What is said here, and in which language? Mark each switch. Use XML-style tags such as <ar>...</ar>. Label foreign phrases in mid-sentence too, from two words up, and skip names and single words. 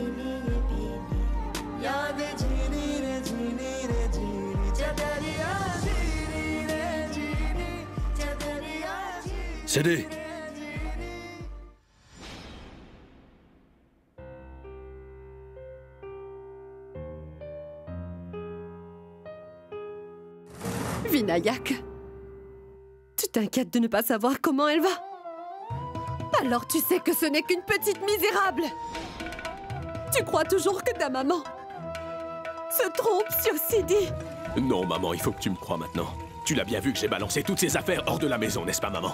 <hi>भीनी याद झीनी रे झीनी चदरिया झीनी रे झीनी चदरिया झीनी</hi> <fr>Siddhi. Vinayak, tu t'inquiètes de ne pas savoir comment elle va? Alors tu sais que ce n'est qu'une petite misérable. Tu crois toujours que ta maman se trompe sur Siddhi? Non, maman, il faut que tu me crois maintenant. Tu l'as bien vu que j'ai balancé toutes ses affaires hors de la maison, n'est-ce pas, maman?</fr>